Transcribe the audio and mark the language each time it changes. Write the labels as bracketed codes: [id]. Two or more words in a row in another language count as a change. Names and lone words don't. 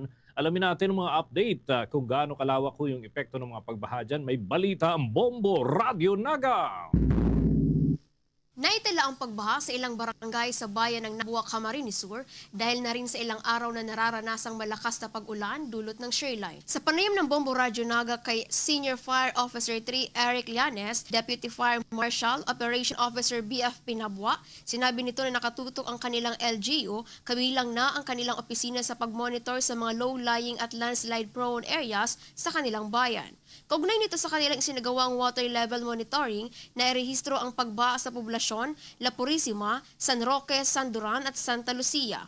[tl] Alamin natin ang mga update kung gaano kalawak yung epekto ng mga pagbaha dyan. May balita ang Bombo Radio Naga. Naitala ang pagbaha sa ilang barangay sa bayan ng Nabua, Camarines Sur dahil na rin sa ilang araw na nararanasang malakas na pag-ulan dulot ng shearline. Sa panayam ng Bombo Radio Naga kay Senior Fire Officer 3 Eric Llanes, Deputy Fire Marshal, Operation Officer BFP Nabua, sinabi nito na nakatutok ang kanilang LGU, kabilang na ang kanilang opisina sa pag-monitor sa mga low-lying at [en] landslide-prone areas [tl] sa kanilang bayan. Kaugnay nito sa kanilang isinagawang [en] water level monitoring, [tl] nairehistro ang pagbaha sa poblasyon La Purisima, San Roque, San Duran at Santa Lucia.